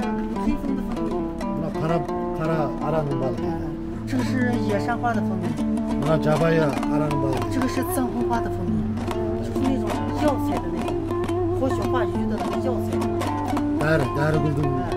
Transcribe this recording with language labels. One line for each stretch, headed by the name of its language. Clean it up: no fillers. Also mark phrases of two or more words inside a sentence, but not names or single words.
Kazakh: Мына қара араның балы.
Chinese: 这个是野山花的蜂蜜。
Kazakh: Мына жабайы араның балы.
Chinese: 这个是藏红花的蜂蜜，就是那种药材的那种活血化瘀的那个药材。
Kazakh: Дәрі гүлдің